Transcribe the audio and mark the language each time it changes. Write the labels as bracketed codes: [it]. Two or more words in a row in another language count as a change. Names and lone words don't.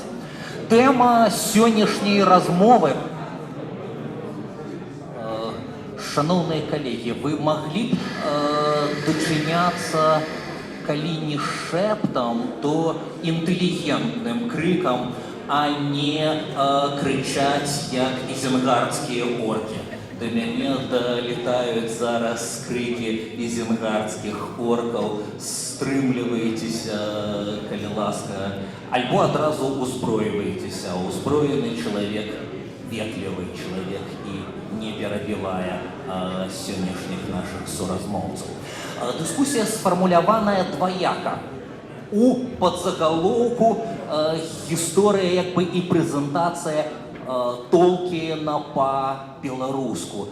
[be] Тэма сённяшняй размовы. Шановныя калегі, вы маглі б дачыняцца, калі не шэптам, то інтэлігентным крыкам а не кричаць як ізенгардскія оркі. До мяне [ru] долетают зараз крики изенгардских орков. [be] Стрымліваецеся, калі ласка, альбо адразу узброиваетеся. Узброены человек, ветлівы человек и не перабівае сённяшніх наших соразмоўцаў. Дыскусія сфармуляваная двояка. У подзаголовку гісторыя як бы і прэзентацыя Толкіна па-беларуску.